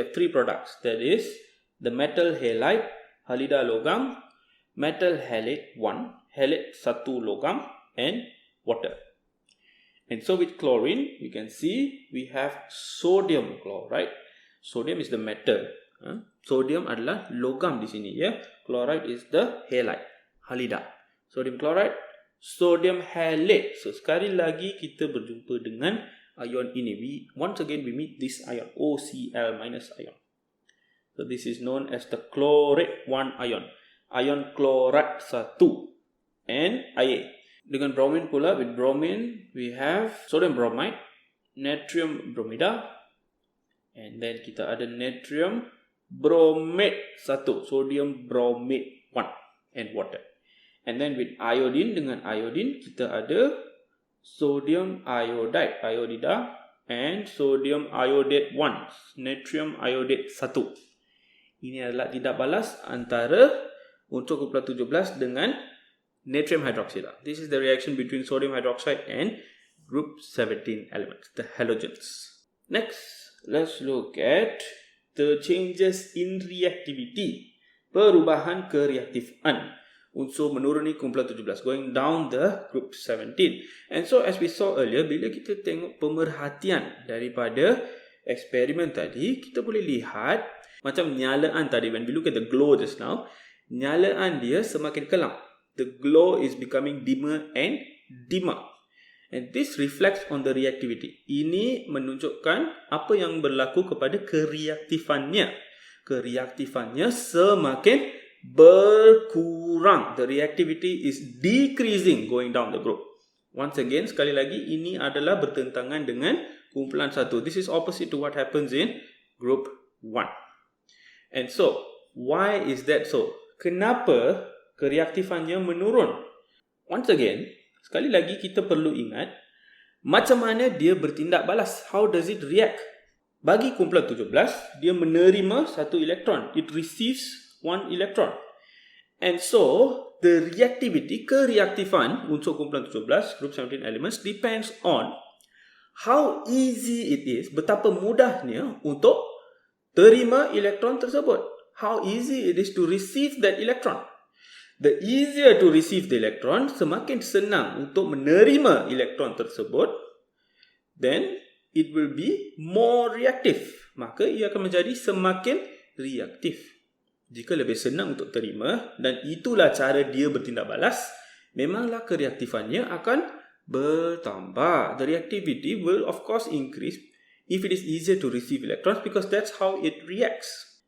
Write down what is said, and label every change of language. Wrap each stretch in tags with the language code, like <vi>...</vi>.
<en>We have 3 products, that is the metal halide,</en> <ms>halida logam,</ms> <en>metal halate 1,</en> <ms>halate 1 logam,</ms> <en>and water. And so with chlorine, we can see we have sodium chloride. Sodium is the metal.</en> <ms>Sodium adalah logam di sini.</ms> <en>Chloride is the halide,</en> <ms>halida. Sodium chloride, sodium halate. So sekali lagi kita berjumpa dengan ion ini.</ms> <en>Once again we meet this ion, OCl minus ion. So this is known as the chlorate 1 ion.</en> <ms>Ion chloride 1 and Ia. Dengan bromine pula,</ms> <en>with bromine we have sodium bromide, natrium bromida, and then</en> <ms>kita ada natrium bromate 1,</ms> <en>sodium bromate 1, and water. And then with iodine,</en> <ms>dengan iodine kita ada</ms> <en>sodium iodide, iodida, and sodium iodate 1, natrium iodate 1.</en> <ms>Ini adalah tindak balas antara unsur kumpulan 17 dengan natrium hydroxide.</ms> <en>This is the reaction between sodium hydroxide and group 17 elements, the halogens. Next, let's look at the changes in reactivity.</en> <ms>Perubahan kereaktifan. Unsur menuruni kumpulan 17,</ms> <en>going down the group 17. And so as we saw earlier,</en> <ms>bila kita tengok pemerhatian daripada eksperimen tadi, kita boleh lihat macam nyalaan tadi.</ms> <en>When we look at the glow just now,</en> <ms>nyalaan dia semakin kelam.</ms> <en>The glow is becoming dimmer and dimmer. And this reflects on the reactivity.</en> <ms>Ini menunjukkan apa yang berlaku kepada kereaktifannya. Kereaktifannya semakin berkurang.</ms> <en>The reactivity is decreasing going down the group. Once again,</en> <ms>sekali lagi, ini adalah bertentangan dengan kumpulan 1.</ms> <en>This is opposite to what happens in group 1. And so, why is that so?</en> <ms>Kenapa kereaktifannya menurun?</ms> <en>Once again,</en> <ms>sekali lagi kita perlu ingat macam mana dia bertindak balas.</ms> <en>How does it react?</en> <ms>Bagi kumpulan 17, dia menerima 1 elektron.</ms> <en>It receives 1 electron. And so, the reactivity,</en> <ms>kereaktifan unsur kumpulan 17,</ms> <en>group 17 elements, depends on how easy it is,</en> <ms>betapa mudahnya untuk terima elektron tersebut.</ms> <en>How easy it is to receive that electron. The easier to receive the electron,</en> <ms>semakin senang untuk menerima elektron tersebut,</ms> <en>then it will be more reactive.</en> <ms>maka ia akan menjadi semakin reaktif. Jika lebih senang untuk terima dan itulah cara dia bertindak balas, memanglah kereaktifannya akan bertambah.</ms> <en>The reactivity will of course increase if it is easier to receive electrons because that's how it reacts.</en>